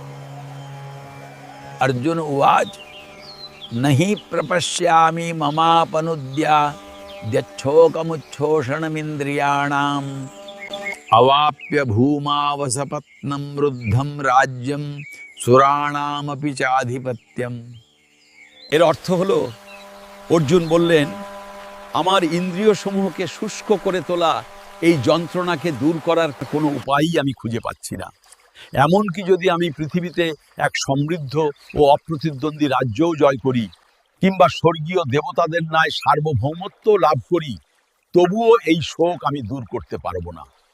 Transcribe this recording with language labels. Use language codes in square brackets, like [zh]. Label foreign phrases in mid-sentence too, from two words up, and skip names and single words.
[sa] अर्जुन उवाच नहि प्रपश्यामि ममापनुद्या द्यच्छोकमुच्छोषणमिन्द्रियाणाम् अवाप्य भूमावसपत्नं रुद्धं राज्यं सुराणामपि चाधिपत्यम। [bn] এর অর্থ হলো, অর্জুন বললেন, আমার ইন্দ্রিয় সমূহকে শুষ্ক করে তোলা এই যন্ত্রণাকে দূর করার কোনো উপায়ই আমি খুঁজে পাচ্ছি না। এমনকি যদি আমি পৃথিবীতে এক সমৃদ্ধ ও অপ্রতিদ্বন্দ্বী রাজ্যও জয় করি কিংবা স্বর্গীয় দেবতাদের ন্যায় সার্বভৌমত্ব লাভ করি, তবুও এই শোক আমি দূর করতে পারবো না।